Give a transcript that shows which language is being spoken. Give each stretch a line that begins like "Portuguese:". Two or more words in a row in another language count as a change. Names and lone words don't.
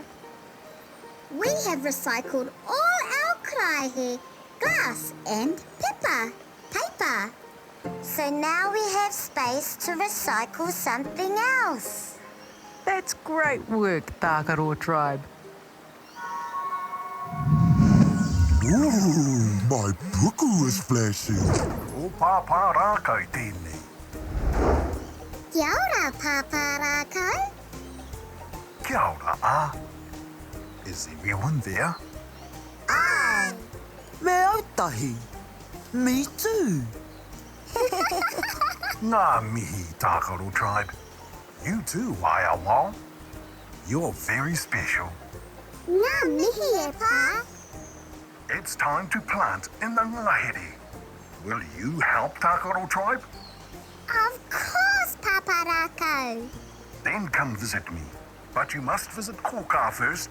English: We have recycled all our karaehe, glass and paper. So now we have space to recycle something else. That's great work, Tākaro Tribe. Ooh, my puku is flashing.
Māori: O Pāpā Rākau tēnei. Kia ora, Pāpā Rākau. Kia ora,
English: Is everyone there? Ai!
Māori: Me ētahi.
English: Me too.
Māori: Ngā mihi, Tākaro Tribe.
English: You too, Wao. You're very special.
Māori: Ngā mihi e pā.
English: It's time to plant in the ngahere. Will you help, Tākaro Tribe? Of course, Pāpā Rākau. Then come visit me. But you must visit Kōkā first.